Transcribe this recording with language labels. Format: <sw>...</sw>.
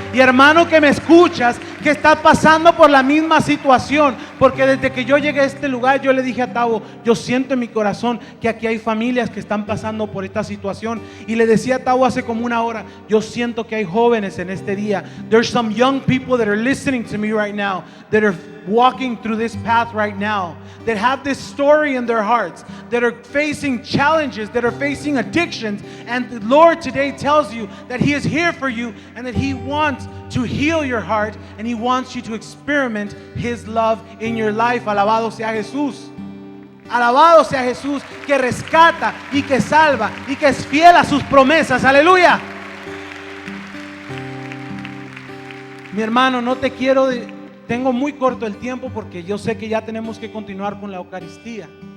<es>Y hermano que me escuchas, que estás pasando por la misma situación, porque desde que yo llegué a este lugar, yo le dije a Tavo: yo siento en mi corazón que aquí hay familias que están pasando por esta situación. Y le decía a Tavo hace como una hora: yo siento que hay jóvenes en este día.</es> <en>There's some young people that are listening to me right now, that are walking through this path right now, that have this story in their hearts, that are facing challenges, that are facing addictions. And the Lord today tells you that He is here for you, and that He wants to heal your heart, and He wants you to experiment His love in your life.</en> <es>Alabado sea Jesús. Alabado sea Jesús, que rescata y que salva y que es fiel a sus promesas. Aleluya. Mi hermano, no te quiero tengo muy corto el tiempo, porque yo sé que ya tenemos que continuar con la Eucaristía.</es>